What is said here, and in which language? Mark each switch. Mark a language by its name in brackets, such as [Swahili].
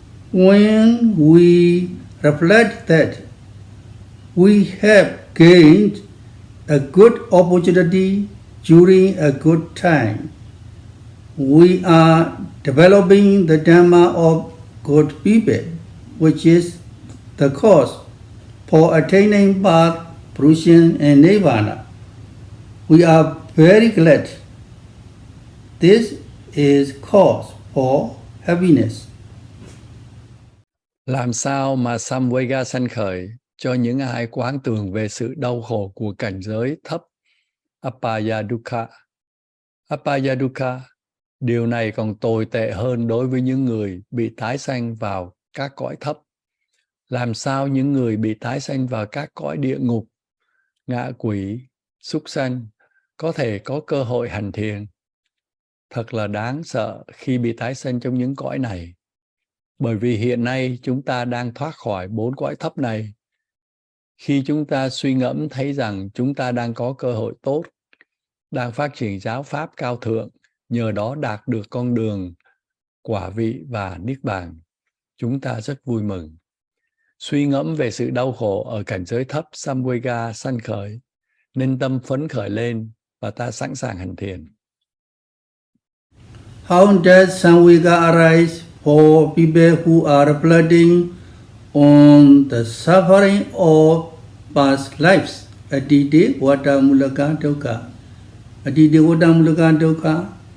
[English] When we reflect that we have gained a good opportunity during a good time, we are developing the Dhamma of good people, which is the cause for attaining birth, fruition, and nirvana. We are very glad. This is cause for happiness. [Vietnamese] Làm sao mà Samvega sanh khởi cho những ai quán tưởng về sự đau khổ của cảnh giới thấp Apaya Dukkha? Apaya Dukkha, điều này còn tồi tệ hơn đối với những người bị tái sanh vào các cõi thấp. Làm sao những người bị tái sanh vào các cõi địa ngục, ngạ quỷ, súc sanh có thể có cơ hội hành thiền? Thật là đáng sợ khi bị tái sanh trong những cõi này. Bởi vì hiện nay chúng ta đang thoát khỏi 4 cõi thấp này. Khi chúng ta suy ngẫm thấy rằng chúng ta đang có cơ hội tốt, đang phát triển giáo pháp cao thượng, nhờ đó đạt được con đường quả vị và niết bàn, chúng ta rất vui mừng. Suy ngẫm về sự đau khổ ở cảnh giới thấp Samvega sanh khởi, nên tâm phấn khởi lên và ta sẵn sàng hành thiền. [English] How does Samvega arise for people who are reflecting on the suffering of past lives? [Pali] Adide Vadamulaka Dukkha. Adide Vadamulaka Dukkha.